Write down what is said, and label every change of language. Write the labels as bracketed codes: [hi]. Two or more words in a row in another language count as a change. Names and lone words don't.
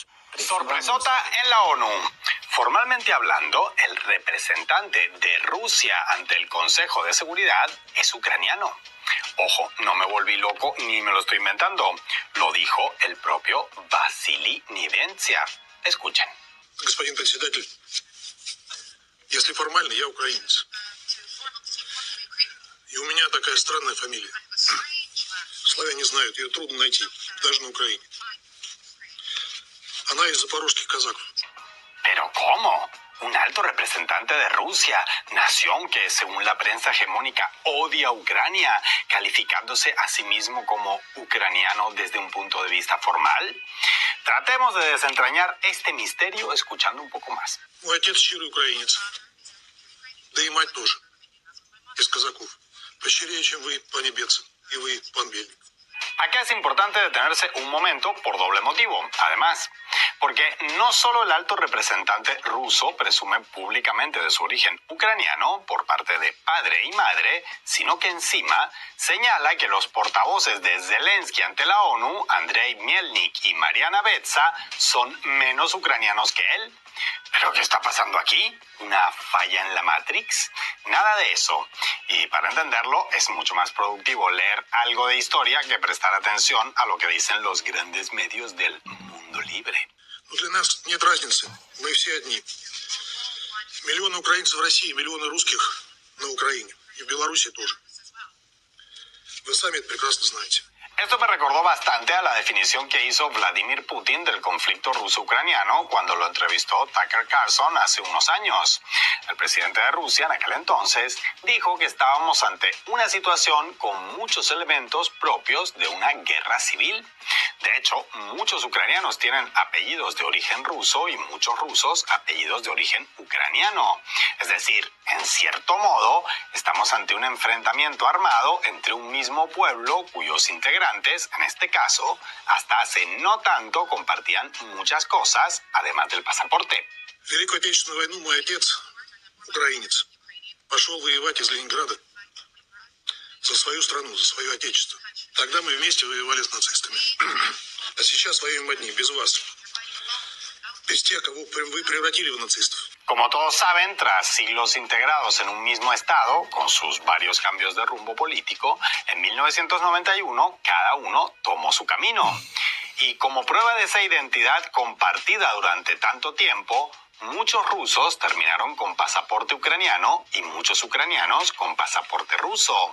[es] Sorpresota en la ONU. Formalmente hablando, el representante de Rusia ante el Consejo de Seguridad es ucraniano. Ojo, no me volví loco ni me lo estoy inventando. Lo dijo el propio Vasily Nevencia. Escuchen. [ru] Господин председатель, если формально, я украинец. И у меня такая странная фамилия. Славяне знают, ее трудно найти, даже на Украине. Она из запорожских казаков. [es] ¿Pero cómo? Un alto representante de Rusia, nación que, según la prensa hegemónica, odia a Ucrania, calificándose a sí mismo como ucraniano desde un punto de vista formal. Tratemos de desentrañar este misterio escuchando un poco más. [ru] Мой отец щирый украинец. Да и мать тоже. Из казаков. Пощирее, чем вы, пане Бецин, и вы, пан Бельник. [es] Aquí es importante detenerse un momento por doble motivo. Además, porque no solo el alto representante ruso presume públicamente de su origen ucraniano por parte de padre y madre, sino que encima señala que los portavoces de Zelensky ante la ONU, Andrei Mielnik y Mariana Betsa, son menos ucranianos que él. ¿Pero qué está pasando aquí? ¿Una falla en la Matrix? Nada de eso. Y para entenderlo es mucho más productivo leer algo de historia que prestar atención a lo que dicen los grandes medios del mundo libre. [ru] Но для нас нет разницы. Мы все одни. Миллионы украинцев в России, миллионы русских на Украине. И в Беларуси тоже. Вы сами это прекрасно знаете. [es] Esto me recordó bastante a la definición que hizo Vladimir Putin del conflicto ruso-ucraniano cuando lo entrevistó Tucker Carlson hace unos años. El presidente de Rusia en aquel entonces dijo que estábamos ante una situación con muchos elementos propios de una guerra civil. De hecho, muchos ucranianos tienen apellidos de origen ruso y muchos rusos apellidos de origen ucraniano. Es decir, en cierto modo, estamos ante un enfrentamiento armado entre un mismo pueblo cuyos integrantes, en este caso, hasta hace no tanto compartían muchas cosas, además del pasaporte. [ru] Великую Отечественную войну мой отец, украинец, пошел воевать из Ленинграда за свою страну, за свое отечество. Тогда мы вместе воевали с нацистами. А сейчас воюем одни, без вас. Без тех, кого вы превратили в нацистов. [es] Como todos saben, tras siglos integrados en un mismo estado, con sus varios cambios de rumbo político, en 1991 cada uno tomó su camino. Y como prueba de esa identidad compartida durante tanto tiempo, muchos rusos terminaron con pasaporte ucraniano y muchos ucranianos con pasaporte ruso.